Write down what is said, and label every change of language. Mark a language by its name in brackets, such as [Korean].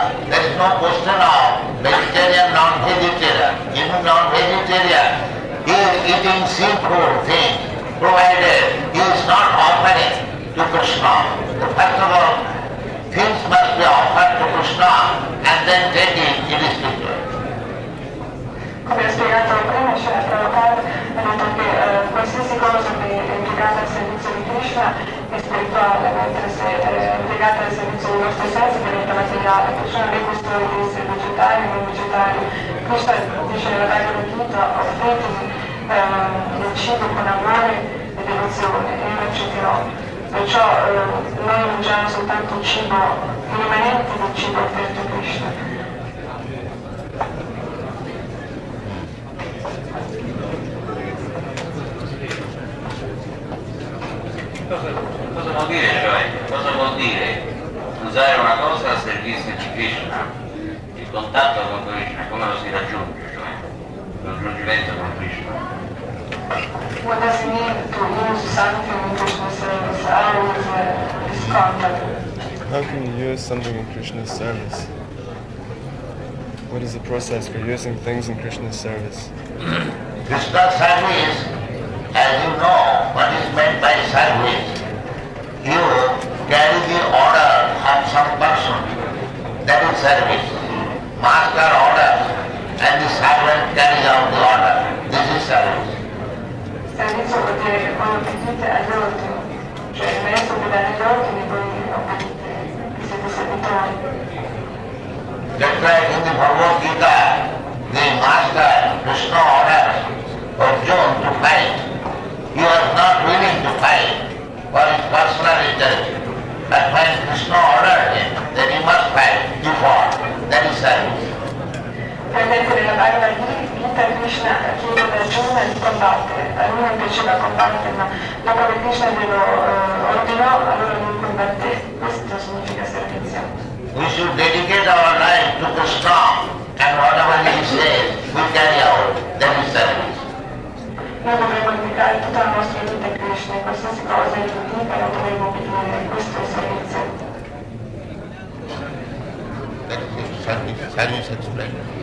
[English] There is no question of vegetarian, non-vegetarian. Even non-vegetarian is eating sinful things, provided he is not offering to Krishna. First of all, things must be offered to Krishna and then take it irrespective. [Italian] Come ho spiegato prima, Srila Prabhupada ha detto che qualsiasi cosa che è legata al servizio di Krishna è spirituale, mentre se è legata al servizio dei nostri sensi diventa materiale. Perciò non è questione di essere vegetari o non vegetari. Krishna dice nella Bhagwat Geeta, offritemi il cibo con amore e devozione e io lo accetterò. Perciò noi mangiamo soltanto cibo, i rimanenti del cibo offerto a Krishna. Cosa vuol dire, cioè? Cosa vuol dire usare una cosa al servizio di Krishna? Il contatto con Krishna, come lo si raggiunge, cioè? Il raggiungimento con Krishna. [English] What does it mean to use something in Krishna's service? How is this contact? How can you use something in Krishna's service? What is the process for using things in Krishna's service? Krishna's service, as you know what is meant by service, you carry the order of some person, that is service. Master orders and the servant carries out the order. This is service. [Italian] Servizio vuol dire che voi obbedite agli ordini, cioè il maestro vi dà gli ordini e voi obbedite, siete servitori. [English] Just like in the Bhagwat Gita, the master Krishna orders Arjuna to fight. He was not willing to fight for his personal interest. But when Krishna ordered him that he must fight, he fought. That is service. [Italian] Per esempio nella Bhagavad Gita Krishna chiede ad Arjuna di combattere, a lui non piaceva combattere, ma dopo che Krishna glielo ordinò, allora lui combatté. Questo significa servizio. [English] We should dedicate our life to Krishna and whatever he says, we carry out. That is service. [Italian] Noi dovremmo dedicare tutta la nostra vita a Krishna e qualsiasi cosa egli dica lo dovremmo obbedire, questo è servizio. [English] That is service explained.